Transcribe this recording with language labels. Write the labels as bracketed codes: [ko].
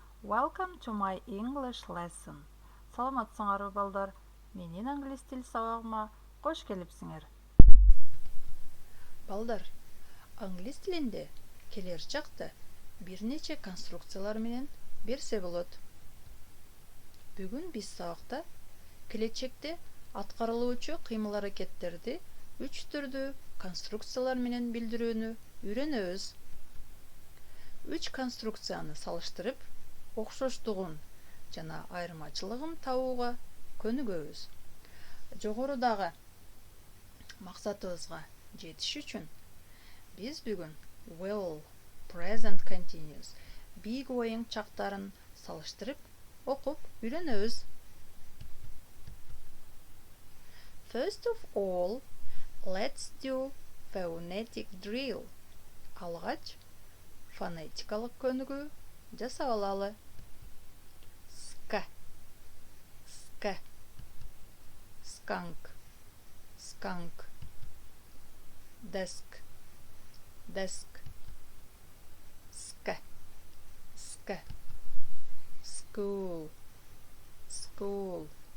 [en] Welcome to my English lesson. [ky] Саламатсыңарбы, балдар? Менин англис тил сабагыма кош келипсиңер. Балдар, англис тилинде келер чакта бир нече конструкциялар менен берсе болот. Бүгүн биз сабакта келечекте аткарылуучу кыймыл-аракеттерди 3 түрдүү конструкциялар менен билдирүүнү үйрөнөбүз. 3 конструкцияны салыштырып, окшоштугун жана айырмачылыгын табууга көнүгөбүз. Жогорудагы максатыбызга жетиш үчүн биз бүгүн will, present continuous, be going чактарын салыштырып окуп үйрөнөбүз. [en] First of all, let's do phonetic drill. [ky] Алгач фонетикалык көнүгүү жасап алалы. [en] Sk, sk, skunk, skunk, desk, desk, sk, sk, school, school.